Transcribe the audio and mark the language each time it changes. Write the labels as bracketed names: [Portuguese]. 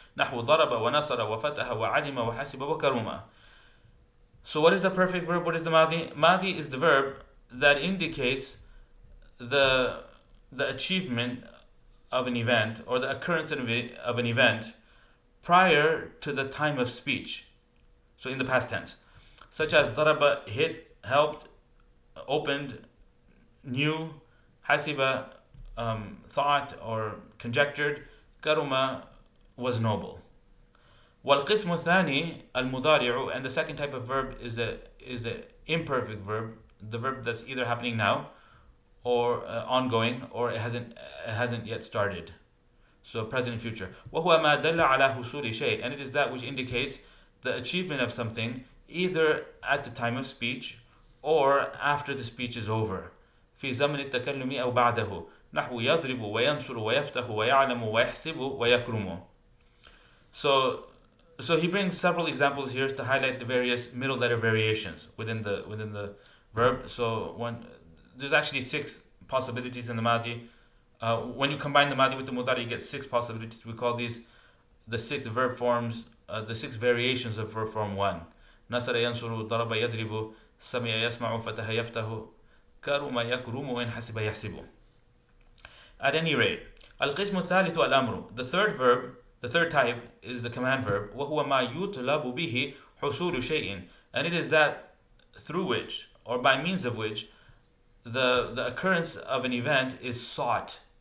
[Arabic] نحو ضرب ونصر وفتح وعلم وحسب وكرم. [English] So what is the perfect verb? What is the ماضي? ماضي is the verb that indicates the achievement of an event or the occurrence of an event prior to the time of speech. So in the past tense. Such as ضرب, hit, helped, opened, knew, hasiba, thought or conjectured, karuma, was noble. [Arabic] والقسم الثاني المضارع, [English] and the second type of verb is the imperfect verb, the verb that's either happening now or ongoing, or it hasn't yet started. So present and future. [Arabic] وهو ما دل على حصول شيء, [English] and it is that which indicates the achievement of something either at the time of speech or after the speech is over. [Arabic] في زمن التكلم أو بعده. نحو يضرب وينصر ويفتح ويعلم ويحسب ويكرم. [English] So he brings several examples here to highlight the various middle letter variations within the verb. So there's actually 6 possibilities in the Madi. When you combine the Madi with the Mudari, you get 6 possibilities. We call these the 6 verb forms, the 6 variations of verb form 1. [Arabic] نصر ينصر ضرب يضرب سمع يسمع فتح يفتح كرم يكرم وإن حسب يحسب. [English] At any rate, [Arabic] القسم الثالث الأمر. [English] The third type is the command verb. [Arabic] وهو ما يطلب به حصول شيء, [English] and it is that through which or by means of which the occurrence of an event is sought.